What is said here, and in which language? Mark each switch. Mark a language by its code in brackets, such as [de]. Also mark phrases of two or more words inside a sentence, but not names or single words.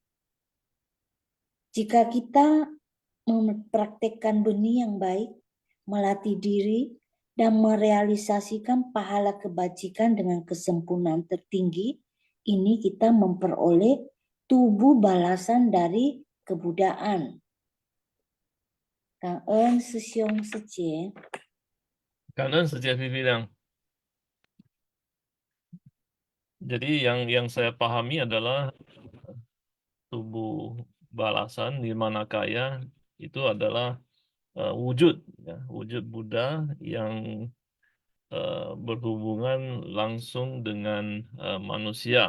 [id] Jika kita mempraktekkan benih yang baik, melatih diri, dan merealisasikan pahala kebajikan dengan kesempurnaan tertinggi, ini kita memperoleh tubuh balasan dari kebudayaan. [vi] Cảm ơn sư兄sư姐. Cảm ơn sư 姐 Vivi. [id] Jadi yang saya pahami adalah tubuh balasan Nirmanakaya itu adalah wujud, ya, wujud Buddha yang berhubungan langsung dengan manusia.